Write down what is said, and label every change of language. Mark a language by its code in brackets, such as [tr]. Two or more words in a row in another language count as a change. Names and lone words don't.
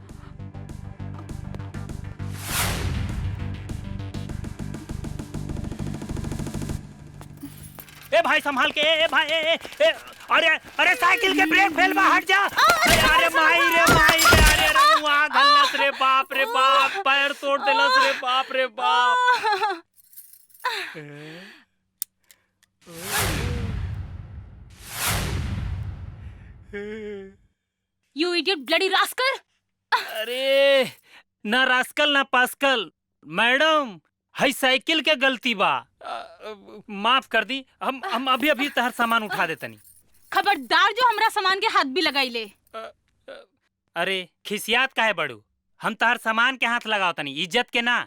[bho] ए भाई संभाल के, ए भाई, अरे अरे साइकिल के ब्रेक फेल बा, हट जा। अरे माई रे, अरे रमुआ गलत रे, बाप रे बाप, पैर तोड़ देलस रे, बाप रे बाप। [en] You idiot bloody rascal! [bho] अरे ना रास्कल ना पास्कल, मैडम हई साइकिल के गलती बा, माफ कर दी। हम अभी अभी तहर सामान उठा देतनी। खबरदार जो हमरा सामान के हाथ भी लगाई ले। अरे खिसियात काहे बड़ू, हम तहर सामान के हाथ लगाओ तनी, इज्जत के ना।